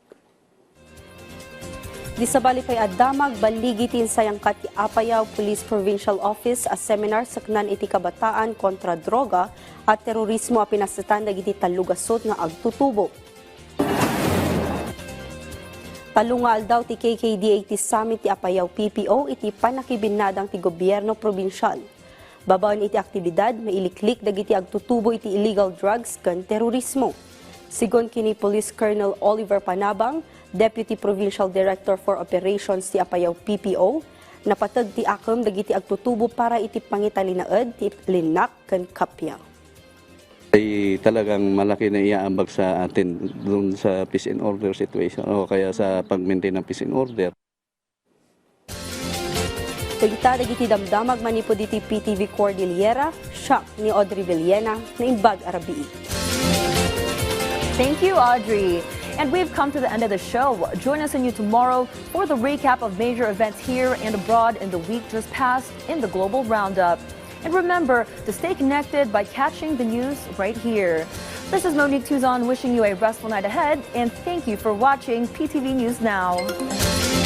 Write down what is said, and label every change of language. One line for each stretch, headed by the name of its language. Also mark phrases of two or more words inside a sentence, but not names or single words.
Iloko: Di sabali pay addamag baligitin sayang kati Apayao Police Provincial Office a seminar saknan iti kabataan kontra droga at terorismo a pinasatan dagiti talugasot nga agtutubo. Palungal daw ti KKDAT Summit ti Apayao PPO iti panakibinadang ti gobyerno probinsyal. Babaon iti aktibidad mailiklik dagiti agtutubo iti
English: illegal drugs
Iloko: ken terorismo. Sigon kini Police Colonel Oliver Panabang,
English: Deputy Provincial Director for Operations
Iloko: ti Apayao PPO, napatag ti akem dagiti agtutubo para iti pangitalinaed ti linak ken kapya.
Filipino: Ay talagang malaki na iaambag sa atin doon sa
English: peace and order situation
Filipino: o kaya sa pag-maintain ng
English: peace and order.
Iloko: Tagita dagiti damdamag manipod iti PTV Cordillera, siya ni Audrey Villena na Imbag Arabi.
English: Thank you, Audrey. And we've come to the end of the show. Join us anew tomorrow for the recap of major events here and abroad in the week just passed in the Global Roundup. And remember to stay connected by catching the news right here. This is Monique Tuzon wishing you a restful night ahead, and thank you for watching PTV News Now.